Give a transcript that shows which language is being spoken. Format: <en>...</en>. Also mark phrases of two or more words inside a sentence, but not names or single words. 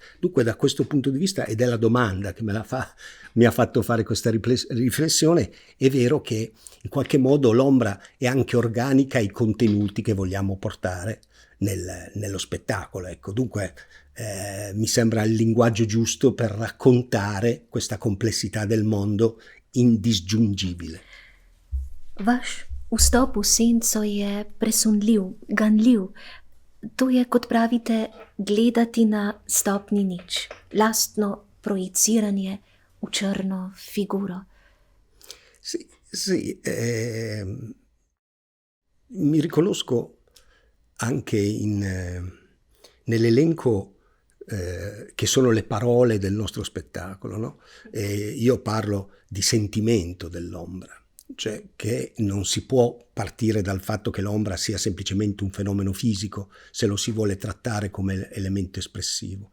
<it>Dunque da questo punto di vista, ed è la domanda che mi ha fatto fare questa riflessione, è vero che in qualche modo l'ombra è anche organica ai contenuti che vogliamo portare nello spettacolo. Ecco, dunque mi sembra il linguaggio giusto per raccontare questa complessità del mondo indisgiungibile.</it> <sl>Vaš vstop v senco je presunljiv, ganljiv. To je, kot pravite, gledati na stopni nič, lastno projiciranje v črno figuro.</sl> <it>Sì, mi riconosco anche nell'elenco che sono le parole del nostro spettacolo, no? Io parlo di sentimento dell'ombra, cioè che non si può partire dal fatto che l'ombra sia semplicemente un fenomeno fisico se lo si vuole trattare come elemento espressivo.</it>